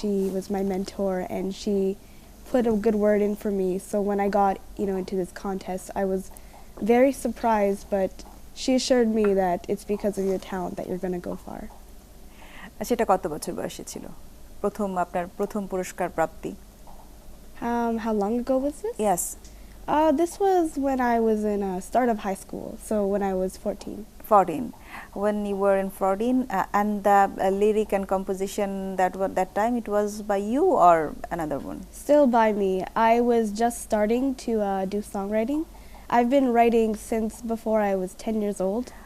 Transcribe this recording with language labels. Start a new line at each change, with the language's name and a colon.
English: she was my mentor, and she put a good word in for me. So when I got, into this contest, I was very surprised, but she assured me that it's because of your talent that you're going to go far.
Bangla: সেটা কত বছর বয়সে ছিল আপনার প্রথম পুরস্কার প্রাপ্তি
English: How long ago was this? Yes This was when I was in start of high school, so when I was 14. 14 when you were in 14 and the lyric and composition that time it was by you or another one Still by me. I was just starting to do songwriting. I've been writing since before I was 10 years old.